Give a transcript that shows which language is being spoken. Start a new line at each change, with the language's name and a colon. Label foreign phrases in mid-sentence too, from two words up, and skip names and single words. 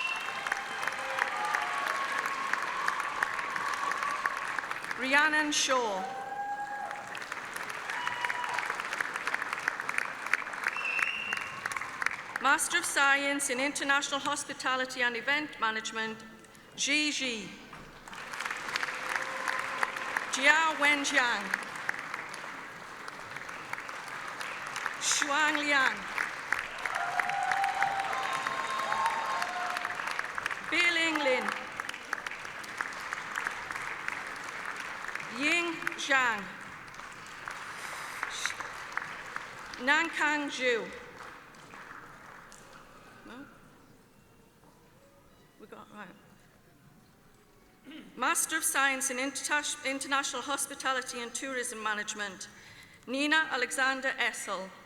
English: Rhiannon Shaw. Master of Science in International Hospitality and Event Management, Ji Ji. Jia Wenjiang. Shuang Liang. Biling Lin. Ying Zhang. Nankang Zhu. No? We got right. Master of Science in International Hospitality and Tourism Management, Nina Alexander Essel.